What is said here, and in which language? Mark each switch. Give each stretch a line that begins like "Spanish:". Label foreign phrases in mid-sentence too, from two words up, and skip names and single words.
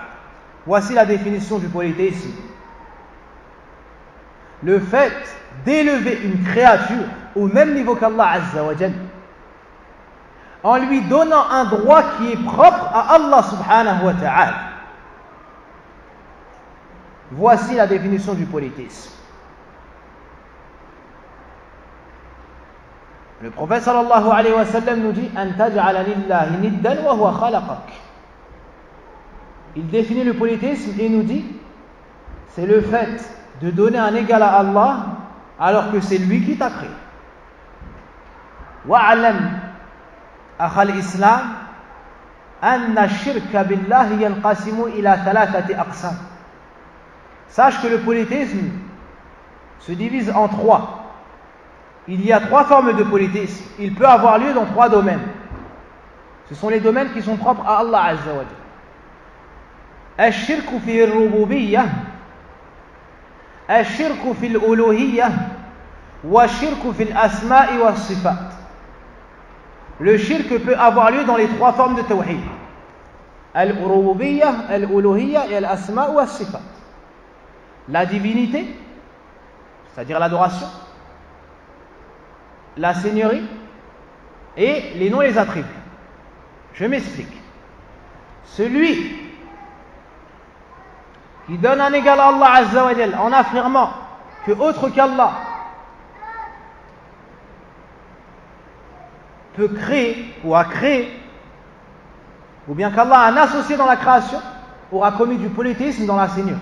French: Voici la définition du polythéisme. Le fait d'élever une créature au même niveau qu'Allah
Arabic: عز وجل,
French: en lui donnant un droit qui est propre à Allah
Arabic: سبحانه وتعالى.
French: Voici la définition du polythéisme. Le prophète
Arabic: صلى الله عليه وسلم
French: nous dit
Arabic: أن تجعل لله ندا وهو خلقك.
French: Il définit le polythéisme et nous dit c'est le fait de donner un égal à Allah alors que c'est lui qui t'a créé.
Arabic: واعلم أخا الإسلام أن الشرك بالله ينقسم إلى ثلاثة أقسام.
French: Sache que le polythéisme se divise en trois. Il y a trois formes de polythéisme. Il peut avoir lieu dans trois domaines. Ce sont les domaines qui sont propres à Allah
Arabic: عز وجل. الشرك في الربوبية، الشرك في الألوهية، والشرك في الأسماء والصفات.
French: Le shirk peut avoir lieu dans les trois formes de tawhid.
Arabic: الربوبية، الألوهية et الأسماء والصفات.
French: La divinité, c'est-à-dire l'adoration, la seigneurie et les noms et les attributs. Je m'explique. Celui qui donne un égal à Allah
Arabic: عز وجل
French: en affirmant que autre qu'Allah peut créer ou a créé, ou bien qu'Allah a un associé dans la création, aura commis du polythéisme dans la seigneurie.